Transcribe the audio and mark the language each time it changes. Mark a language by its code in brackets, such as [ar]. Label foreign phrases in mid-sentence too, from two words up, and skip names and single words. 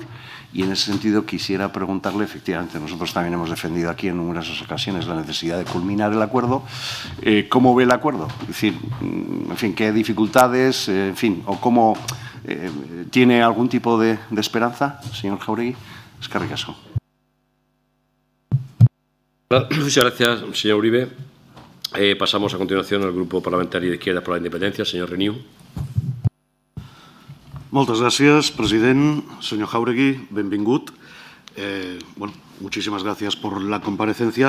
[es] Y en ese sentido quisiera preguntarle, efectivamente, nosotros también hemos defendido aquí en numerosas ocasiones la necesidad de culminar el acuerdo. ¿Cómo ve el acuerdo? Es decir, en fin, ¿qué dificultades, en fin, o cómo... ¿Tiene algún tipo de esperanza, señor Jáuregui? [eu] Eskerrik asko. [es] Muchas gracias, señor Uribe. Pasamos a continuación al Grupo Parlamentario de Izquierda por la Independencia, señor Renew. [ca] Moltes gràcies, president. [es] Señor Jáuregui, benvingut. Bueno, muchísimas gracias por la comparecencia.